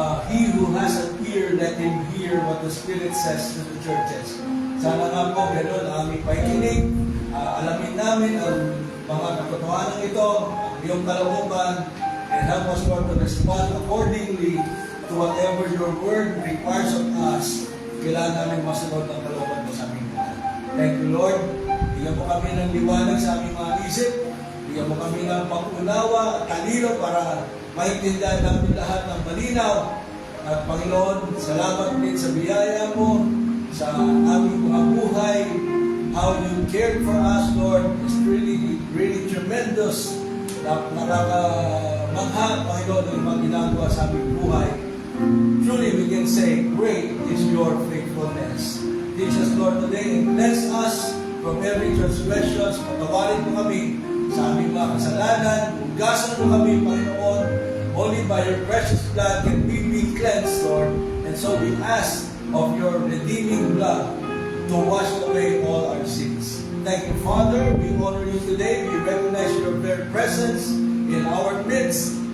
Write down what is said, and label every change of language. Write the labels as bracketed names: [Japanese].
[English] He who has an ear, let him hear what the Spirit says to the churches. [Filipino] Sana nga po, gano'n ang aming pakikinig. [English] Alamin namin ang mga katotohanan ito, ang iyong kalooban, and help us, Lord, to respond accordingly to whatever your word requires of us. [Filipino] Kailangan namin masunod ang kalooban mo sa aming buhay. Thank you, Lord. Bigyan mo kami ng liwanag sa aming mga isip. Bigyan mo kami ng pag-unawa at talino para maintindihan namin lahat ng malinaw. At Panginoon, salamat din sa biyaya mo, sa aming mga buhay. [English] How you cared for us, Lord, is really, really tremendous. [Filipino] Nakakamangha, Panginoon, ang mga ginagawa sa aming buhay. [English] Truly, we can say, great is your faithfulness. Teach us, Lord, today, and bless us from every transgression. [Filipino] Patawarin mo kami sa aming mga kasalanan. Hugasan mo kami, Panginoon. [English] Only by your precious blood can we be cleansed, Lord. And so we ask of your redeeming blood to wash away all our sins. Thank you, Father. We honor you today. We recognize your very presence in our midst.